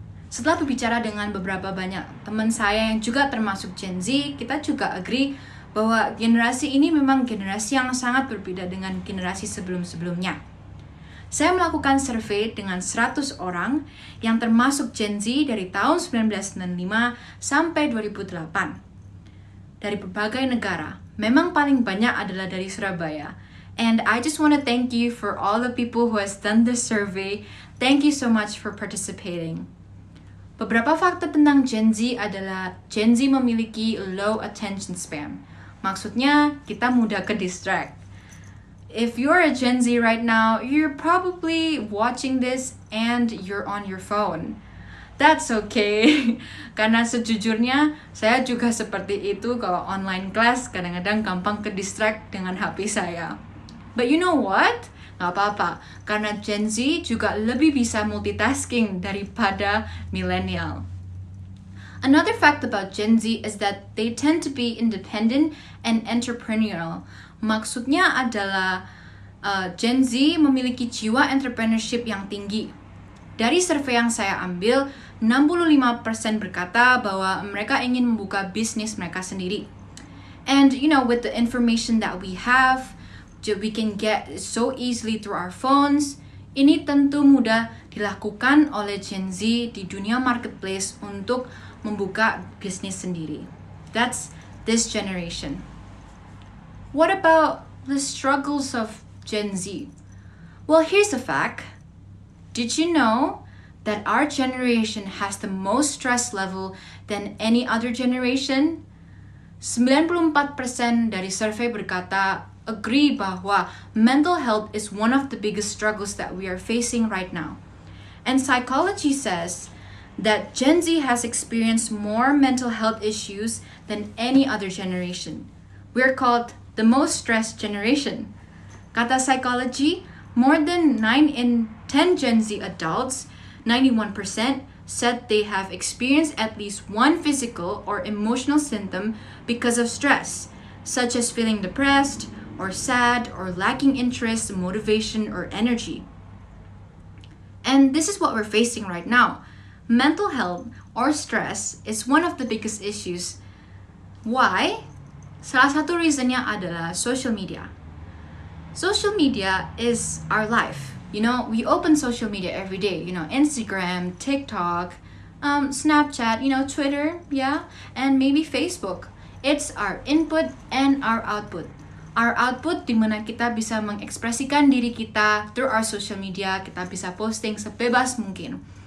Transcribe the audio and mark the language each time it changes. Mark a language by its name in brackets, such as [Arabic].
[Indonesian] Setelah berbicara dengan beberapa banyak teman saya yang juga termasuk Gen Z, kita juga agree bahwa generasi ini memang generasi yang sangat berbeda dengan generasi sebelum-sebelumnya. Saya melakukan survei dengan 100 orang yang termasuk Gen Z dari tahun 1995 sampai 2008. Dari berbagai negara, memang paling banyak adalah dari Surabaya. [English] And I just want to thank you for all the people who has done this survey. Thank you so much for participating. [Indonesian] Beberapa fakta tentang Gen Z adalah Gen Z memiliki low attention span. Maksudnya, kita mudah ke distract. [English] If you're a Gen Z right now, you're probably watching this and you're on your phone. That's okay. [Indonesian] Karena sejujurnya, saya juga seperti itu kalau online class kadang-kadang gampang ke distract dengan HP saya. [English] But you know what? [Indonesian] Gak apa-apa, karena Gen Z juga lebih bisa multitasking daripada millennial. [English] Another fact about Gen Z is that they tend to be independent and entrepreneurial. [Indonesian] Maksudnya adalah Gen Z memiliki jiwa entrepreneurship yang tinggi. Dari survei yang saya ambil, 65% berkata bahwa mereka ingin membuka bisnis mereka sendiri. [English] And you know, with the information that we have, we can get so easily through our phones. [Indonesian] Ini tentu mudah dilakukan oleh Gen Z di dunia marketplace untuk membuka bisnis sendiri. [English] That's this generation. What about the struggles of Gen Z? Well, here's a fact. Did you know that our generation has the most stress level than any other generation? 94% [Indonesian] dari survei berkata agree bahwa [English] mental health is one of the biggest struggles that we are facing right now. And psychology says that Gen Z has experienced more mental health issues than any other generation. We're called the most stressed generation. Kata psychology, more than 9 in 10 Gen Z adults, 91%, said they have experienced at least one physical or emotional symptom because of stress, such as feeling depressed or sad or lacking interest, motivation, or energy. And this is what we're facing right now. Mental health or stress is one of the biggest issues. Why? [Indonesian] Salah satu reasonnya adalah social media. [English] Social media is our life. You know, we open social media every day. You know, Instagram, TikTok, Snapchat, you know, Twitter, yeah, and maybe Facebook. It's our input and our output. Our output [Indonesian] di mana kita bisa mengekspresikan diri kita [English] through our social media, [Indonesian] kita bisa posting sebebas mungkin.